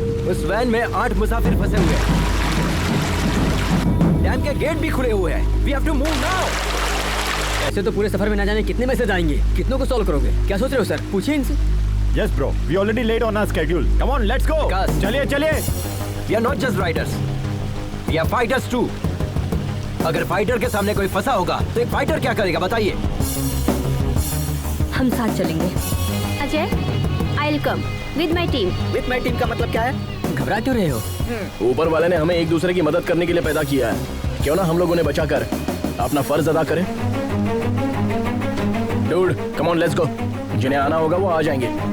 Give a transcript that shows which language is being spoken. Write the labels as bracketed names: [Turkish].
[Hindi] उस वैन में 8 मुसाफिर फंसे हुए हैं। डैम के गेट भी खुले हुए हैं। [English] We have to move now. [Hindi] ऐसे तो पूरे सफर में ना जाने कितने मैसेज आएंगे, कितनों को सॉल्व करोगे? क्या सोच रहे हो सर? पूछिए इनसे। [English] Yes bro, we already late on our schedule. Come on, let's go. [Hindi] चलिए। [English] We are not just riders. We are fighters too. [Hindi] अगर फाइटर के सामने कोई फंसा होगा तो एक फाइटर क्या करेगा बताइए? हम साथ चलेंगे। [English] Ajay, I'll come with my team. With my team [Hindi] का मतलब क्या है? घबरा क्यों रहे हो? ऊपर वाले ने हमें एक दूसरे की मदद करने के लिए पैदा किया है। क्यों ना हम लोगों ने बचाकर अपना फर्ज अदा करें? [English] Dude, come on, let's go. [Hindi] जिन्हें आना होगा वो आ जाएंगे।